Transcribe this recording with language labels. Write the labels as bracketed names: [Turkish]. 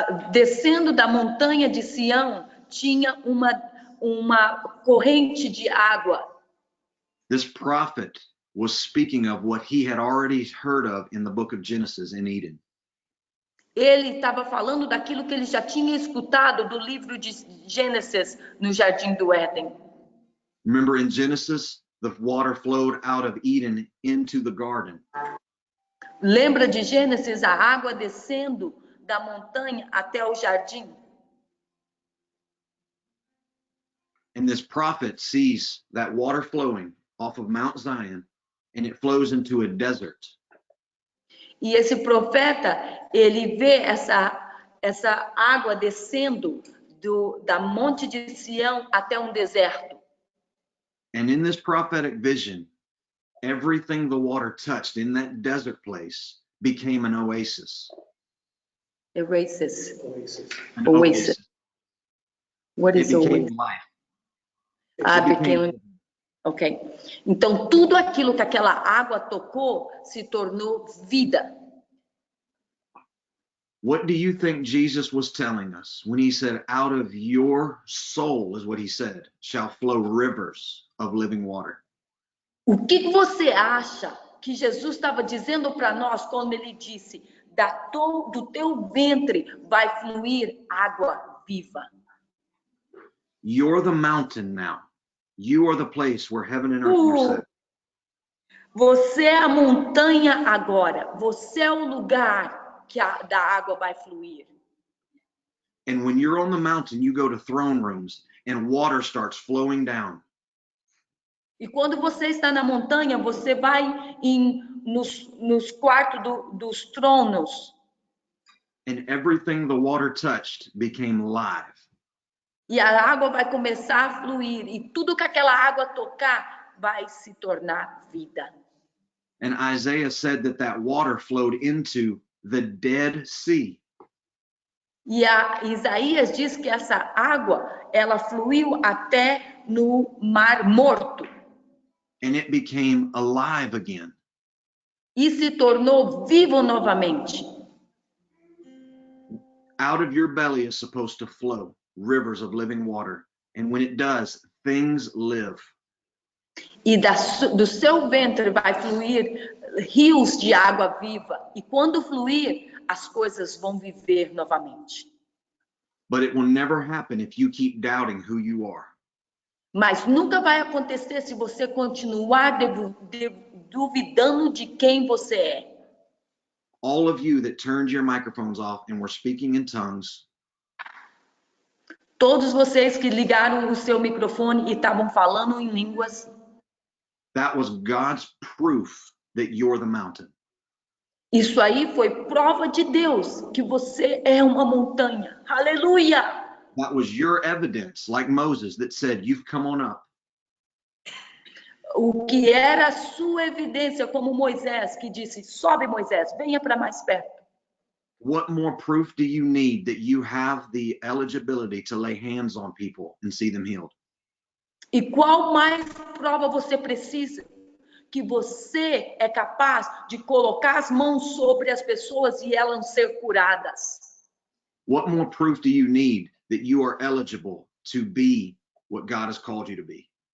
[Portuguese] Descendo da montanha de Sião, tinha uma corrente de água. [English] This prophet was speaking of what he had already heard of in the book of Genesis in Eden. [Portuguese] Ele estava falando daquilo que ele já tinha escutado do livro de Gênesis no Jardim do Éden. [English] Remember in Genesis, the water flowed out of Eden into the garden. [Portuguese] Lembra de Gênesis, a água descendo da montanha até o jardim? [English] And this prophet sees that water flowing off of Mount Zion, and it flows into a desert. [Portuguese] E esse profeta, ele vê essa água descendo da monte de Sião até um deserto. [English] And in this prophetic vision, everything the water touched in that desert place became an oasis. Oasis. An Oasis. What It is became oasis? life. Became... Ok. [Portuguese] Então, tudo aquilo que aquela água tocou se tornou vida. [English] What do you think Jesus was telling us when he said, out of your soul, is what he said, shall flow rivers of living water? [Portuguese] O que você acha que Jesus estava dizendo para nós quando ele disse, do teu ventre vai fluir água viva? [English] You're the mountain now. You are the place where heaven and earth are set. [Portuguese] Você é a montanha agora. Você é o lugar que da água vai fluir. [English] And when you're on the mountain, you go to throne rooms and water starts flowing down. [Portuguese] E quando você está na montanha, você vai nos quartos dos tronos. [English] And everything the water touched became live. [Portuguese] E a água vai começar a fluir. E tudo que aquela água tocar vai se tornar vida. [English] And Isaiah said that water flowed into the Dead Sea. [Portuguese] E Isaías diz que essa água, ela fluiu até no Mar Morto. [English] And it became alive again. [Portuguese] E se tornou vivo novamente. [English] Out of your belly is supposed to flow rivers of living water. And when it does, things live. [Portuguese] E do seu ventre vai fluir rios de água viva. E quando fluir, as coisas vão viver novamente. [English] But it will never happen if you keep doubting who you are. [Portuguese] Mas nunca vai acontecer se você continuar duvidando de quem você é. [English] All of you that turned your microphones off and were speaking in tongues. [Portuguese] Todos vocês que ligaram o seu microfone e estavam falando em línguas. [English] That was God's proof that you're the mountain. [Portuguese] Isso aí foi prova de Deus que você é uma montanha. Aleluia! [English] That was your evidence, like Moses, that said, you've come on up. [Portuguese] O que era a sua evidência, como Moisés, que disse, sobe Moisés, venha para mais perto. [English] What more proof do you need that you have the eligibility to lay hands on people and see them healed? [Portuguese] E qual mais prova você precisa? Que você é capaz de colocar as mãos sobre as pessoas e elas ser curadas. [English] What more proof do you need that you are eligible to be what God has called you to be?